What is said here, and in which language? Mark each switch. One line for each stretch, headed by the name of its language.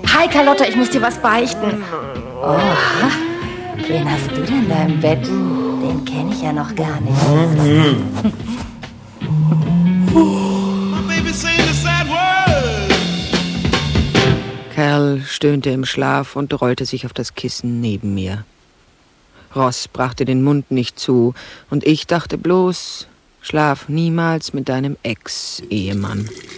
German: Carlotta, ich muss dir was beichten. Oh, wen hast du denn da im Bett? Den kenne ich ja noch gar nicht.
English: My baby's saying a sad word.
German: Carl stöhnte im Schlaf und rollte sich auf das Kissen neben mir. Ross brachte den Mund nicht zu und ich dachte bloß, schlaf niemals mit deinem Ex-Ehemann.